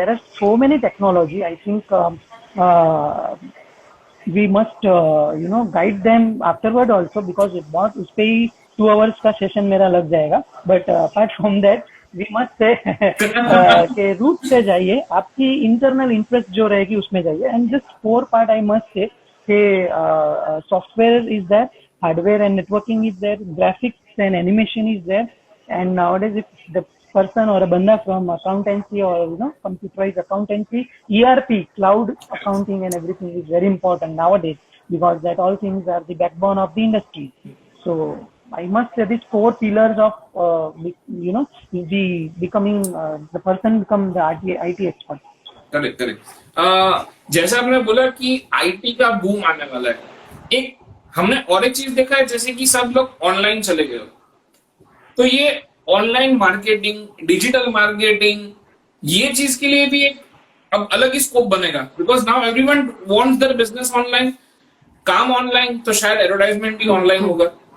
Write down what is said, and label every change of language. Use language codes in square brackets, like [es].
[en] there are so many technology, I think we must guide them afterward also, because [hi] बहुत उस पे ही [en] 2 hours का session [hi] मेरा लग जाएगा। [en] but apart from that we must say के route [hi] से जाइए, आपकी [en] internal interest [hi] जो रहेगी उसमें जाइए। [en] And just 4 part I must say कि software is there, hardware and networking is there, graphics and animation is there, and nowadays if the person or a banda from accountancy or computerized accountancy, ERP, cloud accounting and everything is very important nowadays, because that all things are the backbone of the industry. So I must say these 4 pillars of the becoming the person become the IT expert. Correct correct. [hi] जैसा आपने बोला कि IT का boom आने वाला है, एक हमने और एक चीज देखा है, जैसे कि सब लोग ऑनलाइन चले गए, तो ये ऑनलाइन मार्केटिंग, डिजिटल मार्केटिंग, ये चीज के लिए भी एक अब अलग ही स्कोप बनेगा, [en] because now everyone wants their business online, [hi] काम ऑनलाइन, तो शायद एडवर्टाइजमेंट ही ऑनलाइन होगा।